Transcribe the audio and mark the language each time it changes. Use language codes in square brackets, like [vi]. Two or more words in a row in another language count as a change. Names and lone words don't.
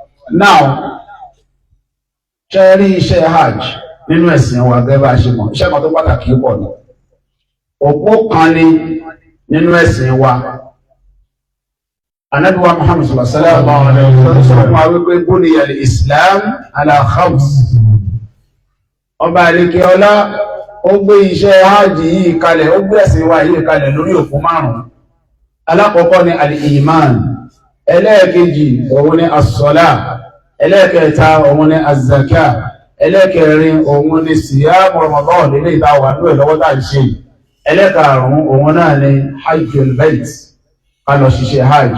[yo] now ṣe rí iṣẹ́ hajj nínú ẹ̀sìn wa gẹ́gẹ́ bá ṣe mọ̀ iṣẹ́ kan tó pàtàkì pọ̀ ni òpó kan ni nínú ẹ̀sìn wa. Ànábì wa Muhammad [ar] صلى الله عليه وسلم [yo] sọ fún wa wípé [ar] بني الإسلام على خمس. [yo] Ọba àlekè ọlá ó gbé iṣẹ́ hajj yìí kalẹ̀, ó gbé ẹ̀sìn wa yìí kalẹ̀ lórí òpó márùn-ún. Alákọ̀ọ́kọ́ ni al-iman, ẹlẹ́ẹ̀kejì òun ni as-salah, ẹlẹ́ẹ̀kẹta òun ni az-zakah, ẹlẹ́ẹ̀kẹrin òun ni [ar] صيام رمضان [yo] nílé ìtawà ní ìlọ́wọ́ tá à ń ṣe, ẹlẹ́ẹ̀karùn-ún òun náà ni [ar] حج البيت, [yo] ká lọ ṣiṣẹ́ hajj.